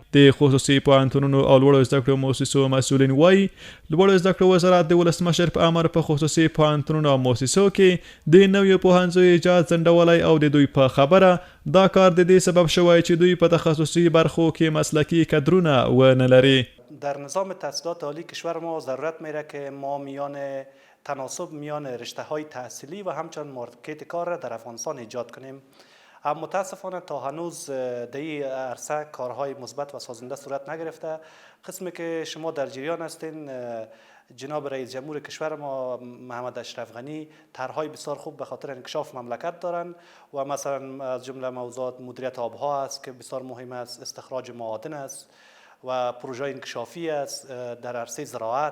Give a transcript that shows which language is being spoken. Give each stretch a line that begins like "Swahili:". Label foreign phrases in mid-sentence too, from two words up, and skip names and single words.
Pashto: د خصوصي پوهنتونونو او لوړو زده کړو موسسو مسؤلین وایي لوړو زده کړو وزارت د ولسمشر په امر په خصوصي پوهنتونونو او موسسو کې د نویو پوهنځیو ایجاد ځنډولی او د دوی په خبره دا کار د دې سبب شوی چې دوی په تخصصي برخو کې مسلکي کدرونه ونه لري.
Persian: در نظام تحصیلات عالی کشور ما ضرورت میره که ما میان تناسب میان رشته های تحصیلی و همچنین مارکت کار را در افغانستان ایجاد کنیم. اما متاسفانه تا هنوز در این عرصه کارهای مثبت و سازنده صورت نگرفته. قسمی که شما در جریان هستین جناب رئیس جمهور کشور ما محمد اشرف غنی طرحهای بسیار خوب به خاطر انکشاف مملکت دارند و مثلا از جمله موضوعات مدیریت آبها است که بسیار مهم است، استخراج معادن است و پروژه انکشافی است در عرصه زراعت.